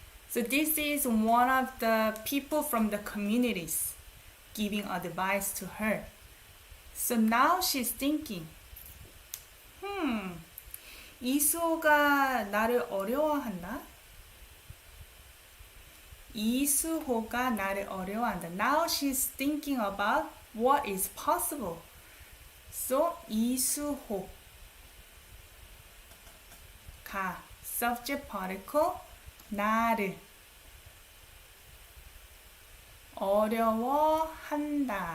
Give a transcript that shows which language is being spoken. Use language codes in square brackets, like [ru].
[en] So this is one of the people from the communities giving advice to her. So now she's thinking, [ko] 이수호가 나를 어려워한다? 이수호가 나를 어려워한다. [en] Now she's thinking about what is possible. [ko] So 이수호 가 [en] subject particle [ko] 나를 어려워한다.